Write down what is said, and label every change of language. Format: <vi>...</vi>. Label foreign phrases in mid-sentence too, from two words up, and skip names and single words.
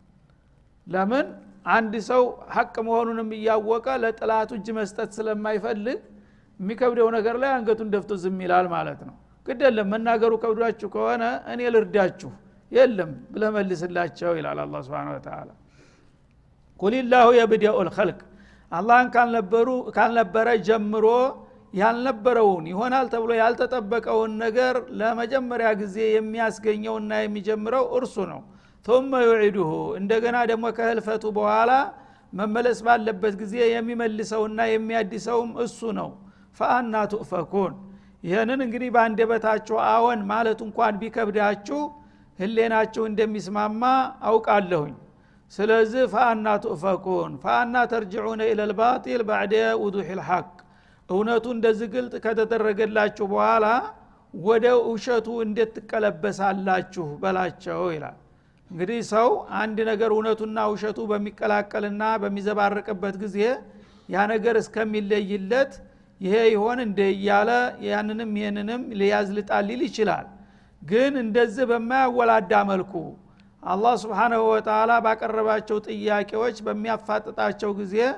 <am>ለምን አንድ ሰው ሐቅ መሆኑንም እያወቀ ለጥላቱ እጅ መስጠት ስለማይፈልግ የሚከብደው ነገር ላይ አንገቱን ደፍቶ ዝም ይላል ማለት ነው። ግዴለም መናገሩ ከብዷችሁ ከሆነ እኔ ልርዳችሁ የለም ብለህ መልስላቸው ይላል አላህ</am> <ar>سبحانه وتعالى። قل الله يبدأ الخلق</ar> <am>አላህን ካልነበረ ጀምሮ ያልነበረውን ይሆናል ተብሎ ያልተጠበቀውን ነገር ለመጀመሪያ ጊዜ የሚያስገኘውና የሚጀምረው እርሱ ነው።</am> <ar>ثم يعيده</ar> <am>እንደገና ደግሞ ከህልፈቱ በኋላ መመለስ ባለበት ጊዜ የሚመልሰውና የሚያድሰውም እሱ ነው።</am> <ar>فأنا تؤفكون</ar> <am>ይሄንን እንግዲህ ባንደበታችሁ አዎን ማለት እንኳን ቢከብዳችሁ ህሌናችሁ እንደሚስማማ አውቃለሁኝ። ስለዚህ</am> <ar>فأنا تؤفكون فأنا ترجعون إلى الباطل بعد وضوح الحق</ar> <am>እውነቱ እንደዚህ ግልጥ ከተደረገላችሁ በኋላ ወደ ውሸቱ እንዴት ትቀለበሳላችሁ በላቸው ይላል። እንግዲህ ሰው አንድ ነገር እውነቱና ውሸቱ በሚቀላቀልና በሚዘባረቅበት ጊዜ ያ ነገር እስከሚለይለት ይሄ ይሆን እንደያለ ያንንም ይሄንንም ሊያዝልጣል ሊል ይችላል። ግን እንደዚህ በማያወላዳ መልኩ አላህ</am> <ar>سبحانه وتعالى</ar> <am>ባቀረባቸው ጥያቄዎች በሚያፋጥጣቸው ጊዜ</am>